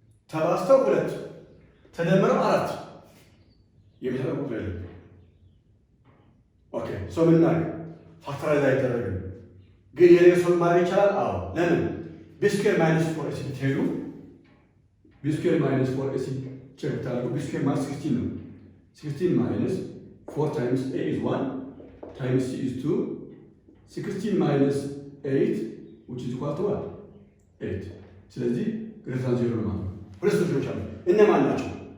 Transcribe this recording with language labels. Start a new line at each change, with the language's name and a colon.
Amharic: ተባዝተው 2 ተደምረው 4 የሚሰጠው ቁጥር የለም። ኦኬ ሶ ምን እናድርግ? ፋክተራይዝ አይደረግም ግን የሌሶን ማድረግ ይቻላል። አዎ ለምን?
English: b square minus 4ac
Amharic: ብትሄዱ
English: b square minus 4ac
Amharic: ቼክ ብታደርጉ
English: b square
Amharic: ማለት 16 ነው።
English: 16 minus 4 times a is 1 times c is 2 16 minus 8 which is equal to what?
Amharic: 8 ስለዚህ
English: greater than 0
Amharic: ነው ማለት ነው። ሁለት ልጆች አሉ። እነማን ናቸው?